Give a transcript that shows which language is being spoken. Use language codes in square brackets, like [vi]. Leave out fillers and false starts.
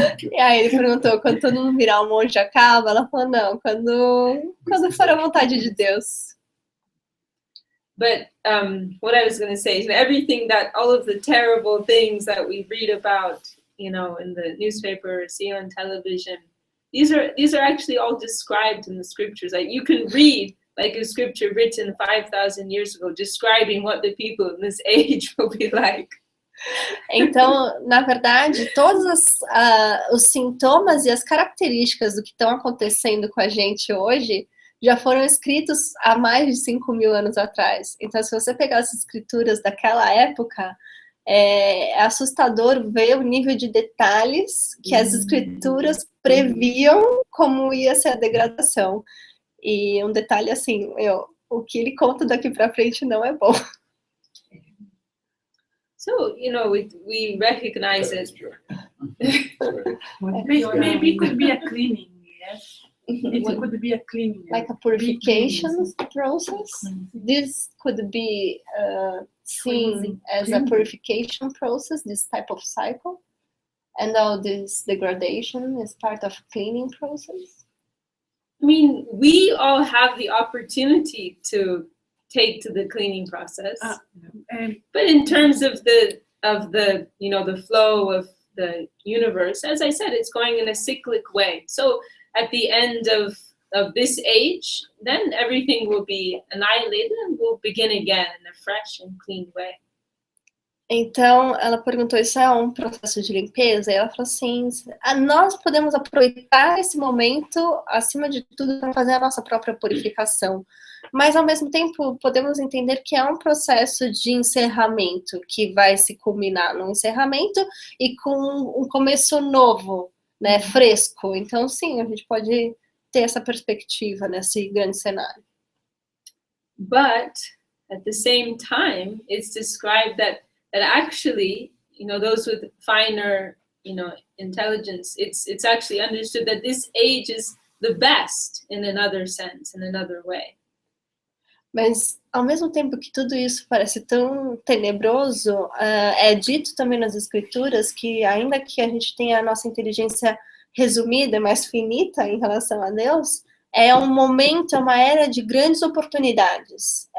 [pt] E aí ele perguntou, quando todo mundo virar um monge acaba? Ela falou, não, quando for a vontade de Deus. [en] But what I was going to say is everything that, all of the terrible things that we read about, you know, in the newspaper, see on television, these are actually all described in the scriptures. Like you can read like a scripture written 5,000 years ago, describing what the people in this age will be like. [pt] Então, na verdade, todos os sintomas e as características do que estão acontecendo com a gente hoje já foram escritos há mais de 5.000 anos atrás. Então, se você pegar as escrituras daquela época, é assustador ver o nível de detalhes que as escrituras previam como ia ser a degradação. E um detalhe assim, o que ele conta daqui para frente não é bom. [en] So, you know, we recognize it. Maybe it could be a cleaning, yes? It could be a cleaning. Like a purification process. This could be seen as a purification process, this type of cycle. And all this degradation is part of cleaning process. I mean, we all have the opportunity to take to the cleaning process. But in terms of the you know, the flow of the universe, as I said, it's going in a cyclic way. So at the end of this age, then everything will be annihilated and we'll begin again in a fresh and clean way. [pt] Então, ela perguntou, isso é um processo de limpeza? E ela falou assim, nós podemos aproveitar esse momento, acima de tudo, para fazer a nossa própria purificação. Mas, ao mesmo tempo, podemos entender que é um processo de encerramento, que vai se culminar no encerramento e com um começo novo, né, fresco. Então, sim, a gente pode ter essa perspectiva nesse grande cenário. [en] But, at the same time, it's described that actually, you know, those with finer, you know, intelligence, it's actually understood that this age is the best in another sense, in another way. [pt] Mas, ao mesmo tempo que tudo isso parece tão tenebroso, é dito também nas escrituras que, ainda que a gente tenha a nossa inteligência resumida, mais finita em relação a Deus, é um momento, é uma era de grandes oportunidades.